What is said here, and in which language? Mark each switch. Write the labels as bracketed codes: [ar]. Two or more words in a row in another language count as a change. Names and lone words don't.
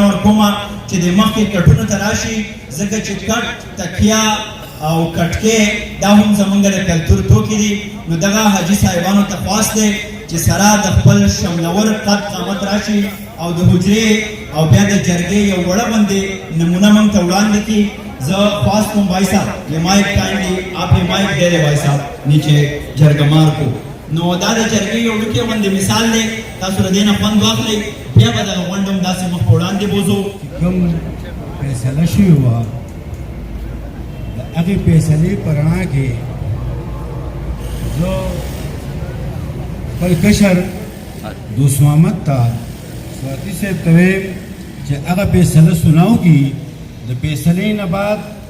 [ps] ورکومه چې د مخکې کټونو ته راشي ځکه چې کټ تکیه او کټکې دا هم زمونږ د کلتور توکي دي نو دغه حاجي صاحبانو ته خواست دی چې سره د خپل شملور قد قامت راشي او د حجرې او بیا د جرګې یو وړه غوندې نمونه موږ ته وړاندې کړي زه خواست کوم [ur] بھائی صاحب یہ مائک کائنڈلی آپ یہ مائک دے دے بھائی صاحب نیچے [ps] جرګمار کو نو دا د جرګې یو ډوکې غوندې مثال دی تاسو له دې نه خوند واخلئ بیا به دغه غونډه هم داسې مخ په وړاندې بوځو کوم فیصله شوې وه د هغې فیصلې په رڼا کې زه خپل کشر دوست محمد ته سواتی صاحب ته ویم چې هغه فیصله سناو کي د فیصلې نه بعد